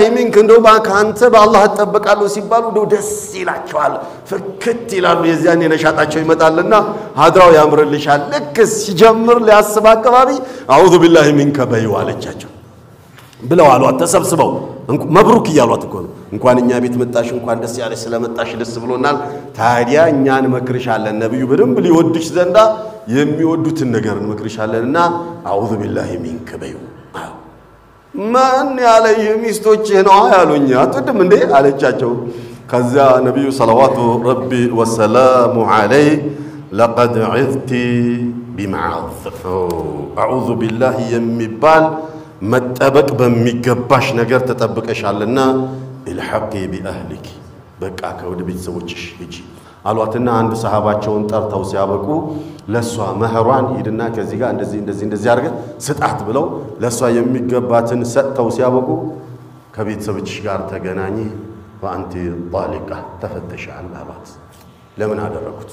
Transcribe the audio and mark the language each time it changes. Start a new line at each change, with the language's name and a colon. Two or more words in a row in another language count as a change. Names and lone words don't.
Amharic: ሚንክ እንደው ባንተ በአላህ ተጠበቃለሁ ሲባሉ እንደው ደስ ይላቸዋል ፍክት ይላሉ። የዚያን ነሻጣቸው ይመጣልና ሀድራው ያምርልሻል። ልክ ሲጀምር ሊያስብ አቀባቢ
Arabic: أعوذ بالله منك
Amharic: በይው አለቻቸው ብለው አሏት። ተሰብስበው መብሩክ እያሏት እኮ ነው። እንኳን እኛ ቤት መጣሽ እንኳን ደስ ያለሽ ስለመጣሽ ደስ ብሎናል። ታዲያ እኛን መክርሻለን ነብዩ በደንብ ሊወድሽ ዘንዳ የሚወዱትን ነገር መክርሻለንና
Arabic: أعوذ بالله منك
Amharic: በይው ማን ያለኝ ሚስቶችህ ነው ያሉኝ አትወድም እንዴ አለቻቸው። ከዛ ነብዩ
Arabic: صلوات ربي وسلامه عليه لقد عذت بمعاذ أعوذ بالله
Amharic: የሚባል መጠበቅ በሚገባሽ ነገር ተጠብቀሻልና
Arabic: الحقي بأهلك
Amharic: በቃ ከወደ ቤተሰቦችሽ ሂጂ አሏትና አንድ ሰሃባቸውን ጠርተው ሲያበቁ ለሷ መህሯን ሂድና ከዚህ ጋር እንደዚህ አድርገ ስጣት ብለው ለሷ የሚገባትን ሰጥተው ሲያበቁ ከቤተሰቦችሽ ጋር ተገናኚ
Arabic: وأنتِ طالق
Amharic: ተፈተሻል አሏት። ለምን አደረኩት?